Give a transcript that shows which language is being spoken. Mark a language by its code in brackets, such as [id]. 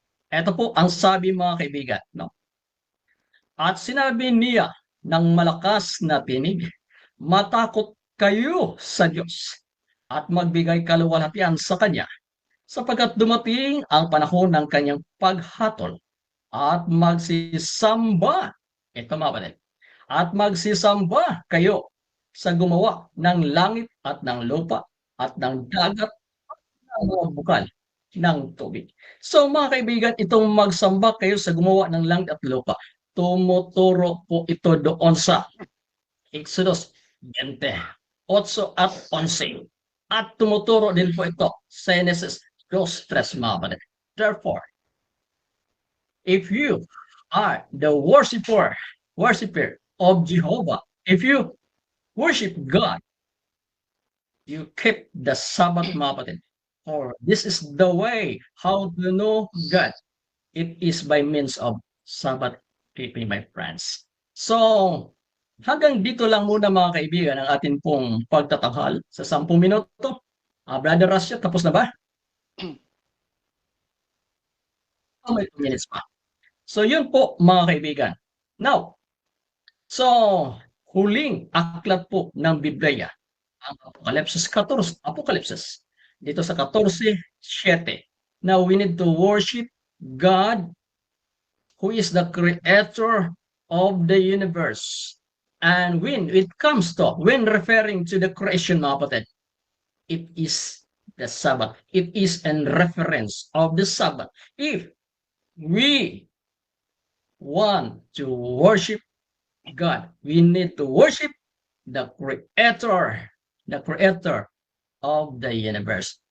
[tl] Ito po ang sabi, mga kaibigan, no? At sinabi niya ng malakas na tinig, matakot kayo sa Diyos at magbigay kaluwalhatian sa Kanya, sapagkat dumating ang panahon ng Kanyang paghatol, at magsisamba, ito mga kapatid, at magsisamba kayo sa gumawa ng langit at ng lupa at ng dagat at ng mga bukal ng tubig. So mga kaibigan, itong magsamba kayo sa gumawa ng langit at lupa, tumuturo po ito doon sa Exodus 20, 8 at 11. At tumuturo din po ito sa Genesis 2:3, mga kapatid. [en] Therefore, if you are the worshiper of Jehovah, if you worship God, you keep the Sabbath, [tl] mga kapatid. [en] For this is the way how to know God. It is by means of Sabbath keeping, my friends. [tl] So, hanggang dito lang muna, mga kaibigan, ang atin pong pagtatanghal sa 10 minuto. Brother Rasha, tapos na ba? May 2 minutes pa. So, yun po, mga kaibigan. Now, so, huling aklat po ng Biblia, ang Apokalipsis 14, Apokalipsis, dito sa 14:7. [en] Now, we need to worship God, who is the creator of the universe. And when referring to the creation, [tl] mga kapatid, [en] it is the Sabbath. It is in reference of the Sabbath. If we want to worship God, we need to worship the creator of the universe.